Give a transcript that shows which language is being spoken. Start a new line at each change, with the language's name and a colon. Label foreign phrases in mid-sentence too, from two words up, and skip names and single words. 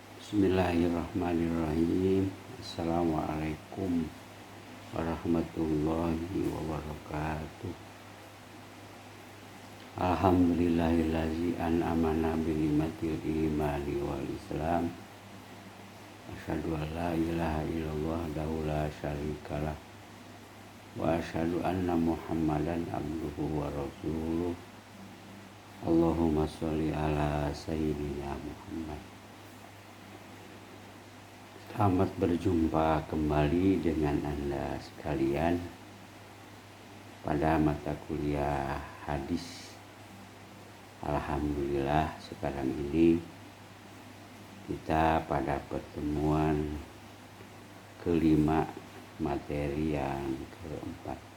Arabic: بسم الله الرحمن الرحيم. السلام عليكم ورحمة الله وبركاته. الحمد لله الذي أنعمنا بنعمة الإيمان والإسلام. أشهد أن لا إله إلا الله وحده لا شريك له وأشهد أن محمدا عبده ورسوله. اللهم صل على سيدنا محمد.
Indonesian: Selamat berjumpa kembali dengan Anda sekalian pada mata kuliah hadis. Alhamdulillah sekarang ini kita pada pertemuan kelima, materi yang keempat.